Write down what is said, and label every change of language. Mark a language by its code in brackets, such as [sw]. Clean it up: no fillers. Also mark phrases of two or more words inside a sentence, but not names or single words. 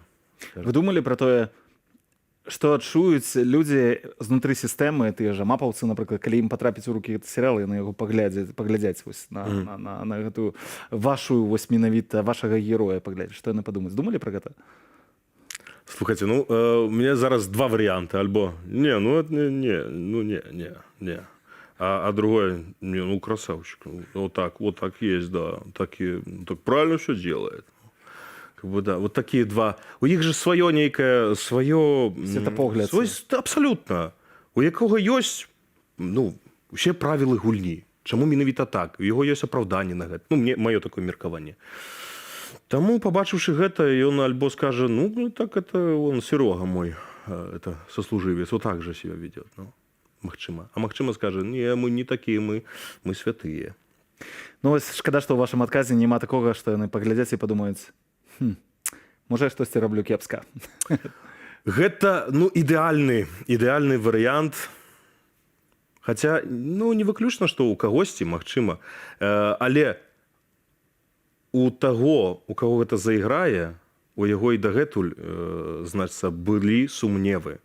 [be] Вы думалі пра тое, што адчуюць людзі знутры сістэмы, тыя ж амапаўцы, напрыклад, калі ім патрапіць у рукі гэты серыял, яны яго паглядзяць вось на гэтую вашу, вось менавіта вашага героя паглядзець. Што яны падумаюць? Думалі пра гэта? [ru] Слухайце, ну, у меня зараз два варианта. [be] Альбо не. [ru] А другое, не, ну, красавчик. Вот так есть, да. Так правильно все делает. Как бы, да, вот такие два. У них же свое некое, свое... [be] Светапогляд. Абсолютно. У якого есть, ну, все правила гульні. Чаму менавіта так? У яго есть апраўданне на гэта. Ну, маё такое меркаванне. Таму, пабачыўшы гэта, ён альбо скажа, ну, [ru] так это он Серега мой. это сослуживец вот так же себя ведет. [be] Ну, магчыма. А магчыма скажа, [ru] не, мы не такие, мы святые. [be] Ну вось шкада, што ў вашым адказе няма такога, што яны паглядзяць і падумаюць: можа я штосьці раблю кепска. Гэта ну ідэальны варыянт. Хаця ну не выключна, што ў кагосьці магчыма, але у таго, у каго гэта зайграе, у яго і дагэтуль значыцца былі сумневы.